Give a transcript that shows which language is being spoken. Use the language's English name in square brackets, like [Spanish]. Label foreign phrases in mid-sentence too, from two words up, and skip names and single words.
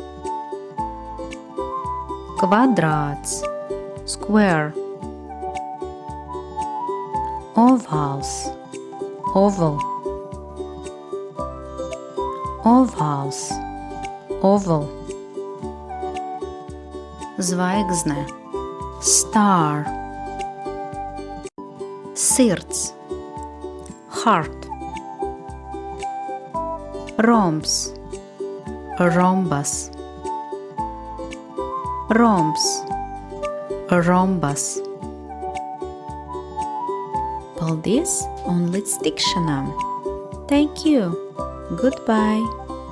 [Latvian] Kvadrāts, square. Ovāls, oval. Ovāls, oval. Zvaigzne, star. Sirds, heart. Rombs, rhombus. Rombs, rhombus. Paldies un līdz tikšanām! [English] Thank you! Goodbye!